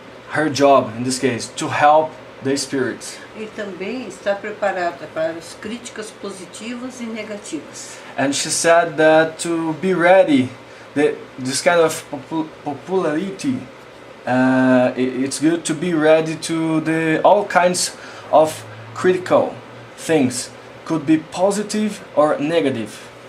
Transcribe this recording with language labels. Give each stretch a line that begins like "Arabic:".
English: Her job, in this case, to help the spirits.
Portuguese: E também está preparada para as críticas positivas e negativas.
English: And she said that to be ready, this kind of popularity, it's good to be ready to all kinds of critical things. Could be positive or negative.